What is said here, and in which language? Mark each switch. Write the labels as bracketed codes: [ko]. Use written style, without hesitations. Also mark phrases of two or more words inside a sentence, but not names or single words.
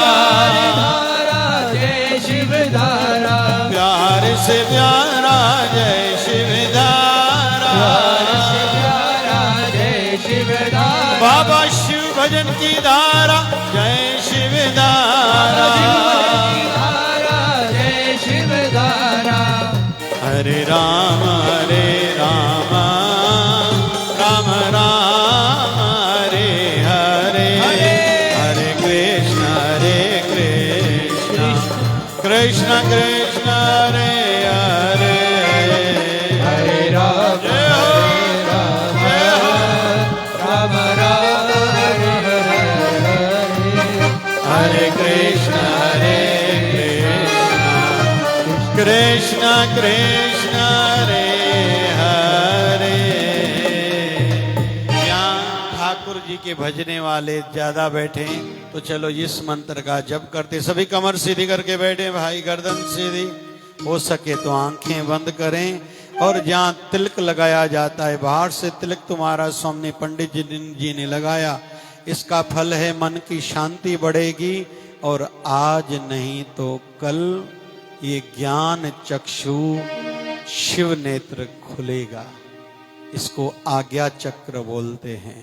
[hi] जय शिवधारा प्यार से प्यारा जय शिवधारा जय शिवधारा बाबा शिव भजन की धारा जय शिवधारा जय शिवधारा हरे राम राम राम हरे हरे हरे कृष्ण कृष्ण कृष्ण हरे हरे हरे राम जय हो जय हो राम राम हरे हरे हरे कृष्ण कृष्ण कृष्ण हरे हरे। यहाँ ठाकुर जी के भजने वाले ज्यादा बैठे तो चलो इस मंत्र का जप करते सभी कमर सीधी करके बैठे भाई गर्दन सीधी हो सके तो आंखें बंद करें और जहाँ तिलक लगाया जाता है बाहर से तिलक तुम्हारा सामने पंडित जी ने लगाया इसका फल है मन की शांति बढ़ेगी और आज नहीं तो कल ये ज्ञान चक्षु शिव नेत्र खुलेगा इसको आज्ञा चक्र बोलते हैं।